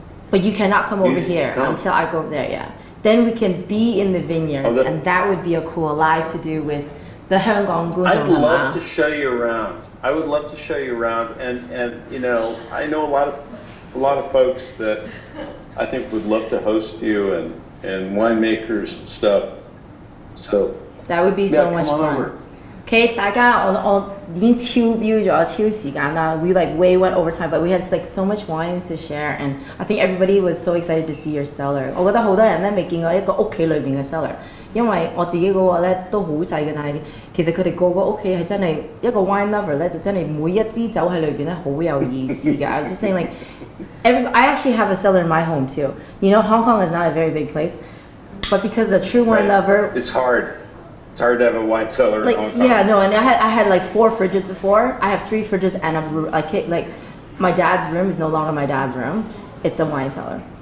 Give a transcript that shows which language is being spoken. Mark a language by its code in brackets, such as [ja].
[en] But you cannot come over here until I go there, yeah. Then we can be in the vineyards, and that would be a cool live to do with the Hong Kong. I'd love to show you around. I would love to show you around, and you know, I know a lot of folks that I think would love to host you and winemakers and stuff. So that would be so much fun. [yue] Okay, 大家我已經超標咗超時間啦。 [en] We like way went over time, but we had like so much wines to share, and I think everybody was so excited to see your cellar. [yue] 我覺得好多人咧未見過一個屋企裏邊嘅 cellar， 因為我自己嗰個咧都好細嘅，但係其實佢哋個個屋企係真係一個 wine lover 咧，就真係每一支酒喺裏邊咧好有意思㗎。 [en] I was just saying like, I actually have a cellar in my home too. You know, Hong Kong is not a very big place, but because a true wine lover, it's hard. It's hard to have a wine cellar like, in Hong Kong. Yeah, no, and I had like 4 fridges before. I have 3 fridges and like my dad's room is no longer my dad's room. It's a wine cellar.